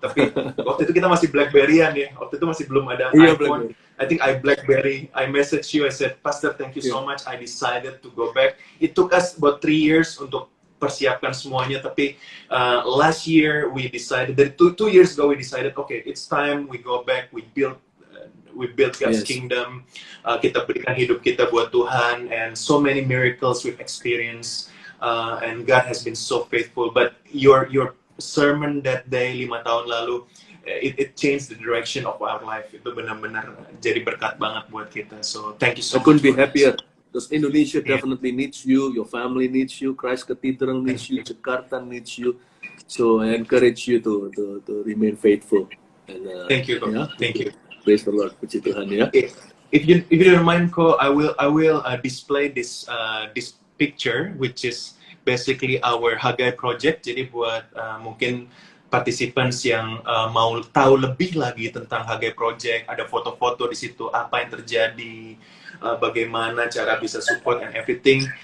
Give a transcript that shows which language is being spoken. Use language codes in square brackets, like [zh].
[id] Tapi waktu itu kita masih BlackBerry-an ya, waktu itu masih belum ada iPhone. [en] I think I BlackBerry, I messaged you, I said, Pastor, thank you so much, I decided to go back. It took us about 3 years [id] untuk persiapkan semuanya, tapi [en] last year we decided, that 2 years ago we decided, okay, it's time we go back, we build God's kingdom, [id] kita berikan hidup kita buat Tuhan, [en] and so many miracles we've experienced, and God has been so faithful. But your sermon that day [id] 5 tahun lalu, [en] it changed the direction of our life. [id] Itu benar-benar jadi berkat banget buat kita. [en] So thank you so much. I couldn't be happier. Because Indonesia definitely needs you, your family needs you, Christ Cathedral needs you, Jakarta needs you. So I encourage you to remain faithful. And, thank you, thank you. Praise the Lord, [id] puji Tuhan ya. [en] If you don't mind, Ko, I will display this picture, which is basically our Hagai project. [id] Jadi buat mungkin participants yang mau tahu lebih lagi tentang Hagai project, ada foto-foto di situ, apa yang terjadi, bagaimana cara bisa support [en] and everything.